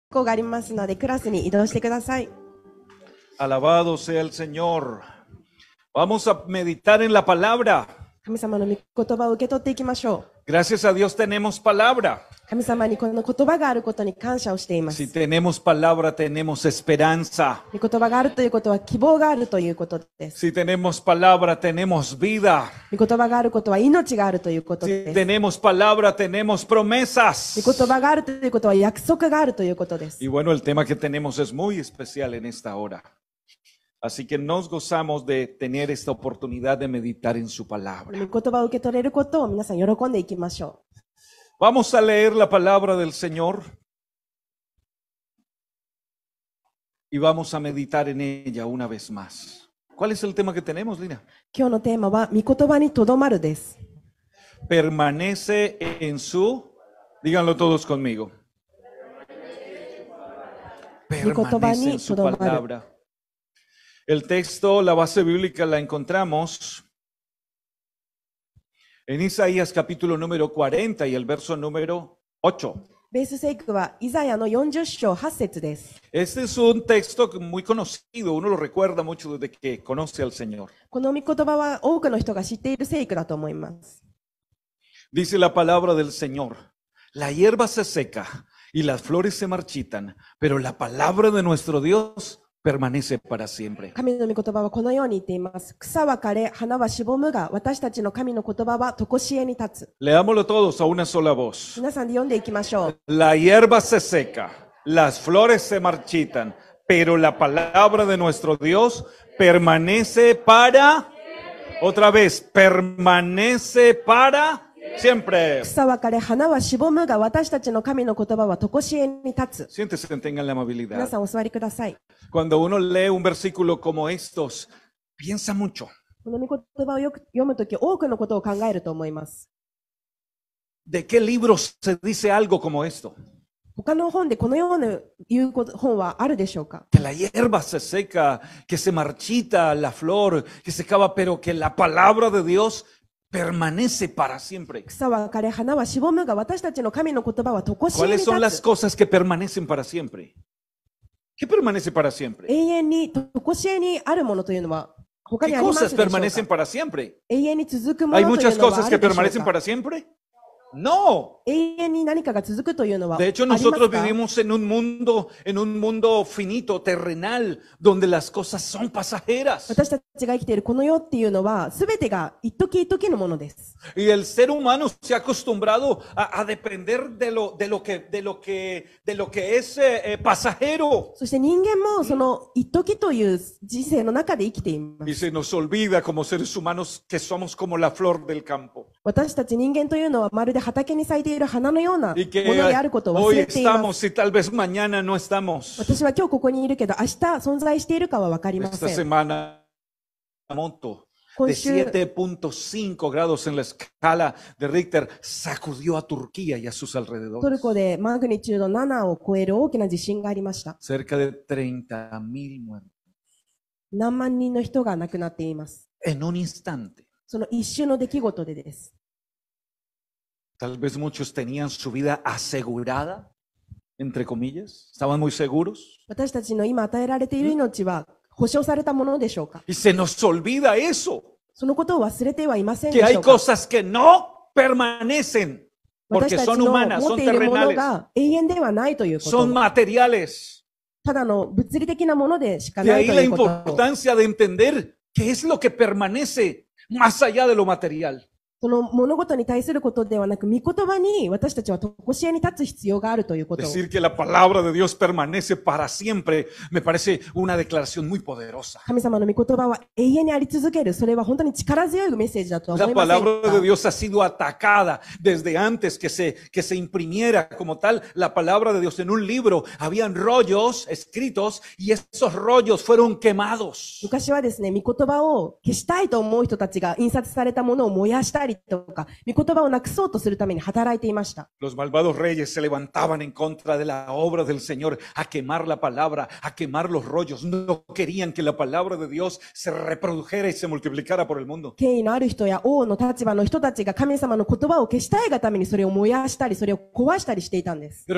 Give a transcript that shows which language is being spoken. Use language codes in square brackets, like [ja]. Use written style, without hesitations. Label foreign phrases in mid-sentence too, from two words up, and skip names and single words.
[ja] 校がありますので、クラスに移動してください。 [es] Alabado sea el Señor. Vamos a meditar en la palabra. [ja] 神様の御言葉を受け取っていきましょう。 [es] Gracias a Dios tenemos palabra. [ja] 神様にこの言葉があることに感謝をしています。 [es] Si tenemos palabra, tenemos esperanza. [ja] 御言葉があるということは希望があるということです。 [es] Si tenemos palabra, tenemos vida. [ja] 御言葉があることは命があるということ [es] Si [ja] です。 [es] tenemos palabra, tenemos promesas. [ja] 御言葉があるということは約束があるということです。 [es] Y bueno, el tema que tenemos es muy especial en esta hora. Así que nos gozamos de tener esta oportunidad de meditar en su palabra. [ja] 御言葉を受け取れることを皆さん喜んでいきましょう。 [es] Vamos a leer la palabra del Señor y vamos a meditar en ella una vez más. ¿Cuál es el tema que tenemos, Lina? [ja] 今日のテーマは御言葉にとどまるです。 [es] Permanece en su, díganlo todos conmigo. Permanece en su palabra. El texto, la base bíblica la encontramos en Isaías capítulo número 40 y el verso número 8. [ja] ベース聖句はイザヤの40章8節です。 [es] Este es un texto muy conocido, uno lo recuerda mucho desde que conoce al Señor. [ja] この御言葉は多くの人が知っている聖句だと思います。 [es] Dice la palabra del Señor, la hierba se seca y las flores se marchitan, pero la palabra de nuestro Dios permanece para siempre. [ja] 神の御言葉はこのように言っています。草は枯れ、花はしぼむが、私たちの神の言葉は常しえに立つ。 [es] Leámoslo todos a una sola voz. [ja] 皆さんで読んでいきましょう。 [es] La hierba se seca, las flores se marchitan, pero la palabra de nuestro Dios permanece para, otra vez, permanece para siempre. [ja] 草は枯れ、花はしぼむが、私たちの神の言葉は常しえに立つ。 [es] Siéntese, tengan la [ja] 皆 [es] amabilidad. [ja] さんお座りください。 [es] Cuando uno lee un versículo como estos, piensa mucho. [ja] この御言葉をよく読むとき、多くのことを考えると思います。 [es] ¿De qué libros se dice algo como esto? [ja] 他の本でこのような言う本はあるでしょうか？ [es] Que la hierba se seca, que se marchita la flor, que se acaba, pero que la palabra de Dios permanece para siempre. [ja] 草は枯れ、花はしぼむが、私たちの神の言葉は常しえに [es] ¿Cuáles son [ja] 立 [es] las [ja] つ。 [es] cosas que permanecen para siempre? ¿Qué permanece para siempre? [ja] 永遠に常しえにあるものというのは他に [es] ¿Qué [ja] あります [es] cosas [ja] でしょう [es] permanecen [ja] か？ [es] para siempre? [ja] 永遠に続くも [es] ¿Hay [ja] のという [es] muchas [ja] のは [es] cosas [ja] あ [es] que [ja] るでしょう [es] permanecen [ja] か？ [es] para siempre? No. [ja] 永遠に何かが続くというのはあ [es] De [ja] り [es] hecho, [ja] ます [es] nosotros [ja] か？ [es] vivimos en un mundo finito, terrenal, donde las cosas son pasajeras. [ja] 私たちが生きているこの世っていうのは全てが一時一時のものです。 [es] Y el ser humano se ha acostumbrado a depender de lo que es pasajero. [ja] そして人間もその一時という人生の中で生きていま [es] Y [ja] す。 [es] se nos olvida como seres humanos que somos como la flor del campo. [ja] 私たち人間というのはまるで畑に咲いている花のようなも [es] Y [ja] の [es] que [ja] であることを忘 [es] hoy [ja] れていま [es] estamos [ja] す。 [es] y tal vez mañana no estamos. [ja] 私は今日ここにいるけど明日存在しているかはわかりま [es] Esta [ja] せん。 [es] semana, Moto de [ja] 今週 [es] 7.5 grados en la escala de Richter sacudió a Turquía y a sus [ja] トル [es] alrededores. [ja] コでマグニチュード7を超える大きな地震がありました。 [es] Cerca de 30,000 muertos. [ja] 何万人の人が亡くなっています。 [es] En un instante. [ja] その一瞬の出来事でです。 [es] Tal vez muchos tenían su vida asegurada, entre comillas. Estaban muy seguros. [ja] 私たちの今与えられている命は保証されたものでしょうか？ [es] Y se nos olvida eso. [ja] そのことを忘れてはいません [es] Que [ja] で [es] hay [ja] しょうか？ [es] cosas que no permanecen. [ja] 私 [es] Porque [ja] たち [es] son [ja] の [es] humanas, [ja] 持っ [es] son [ja] ているもの [es] terrenales, [ja] が永遠ではないというこ [es] son [ja] と。 [es] materiales. [ja] ただの物理的なものでしか [es] De [ja] ない [es] ahí [ja] と [es] la [ja] いうこと。 [es] importancia de entender qué es lo que permanece más allá de lo material. [ja] その物事に対することではなく、御言葉に私たちは常しえに立つ必要があるということを。 [es] Decir que la palabra de Dios permanece para siempre me parece una declaración muy poderosa. [ja] 神様の御言葉は永遠にあり続ける。それは本当に力強いメッセージだとは思 [es] La [ja] いません [es] palabra de [ja] か？ [es] Dios ha sido atacada desde antes que se imprimiera como tal la palabra de Dios en un libro. Habían rollos escritos y esos rollos fueron quemados. [ja] 昔はですね、御言葉を消したいと思う人たちが印刷されたものを燃やしたしたりとか、御言葉をなくそうとするために働いていました。 [es] Los malvados reyes se levantaban en contra de la obra del Señor, a quemar la palabra, a quemar los rollos. No querían que la palabra de Dios se reprodujera y se multiplicara por el mundo. [ja] 権威のある人や王の立場の人たちが神様の言葉を消したいがためにそれを燃やしたり、それを壊したりしていたんです。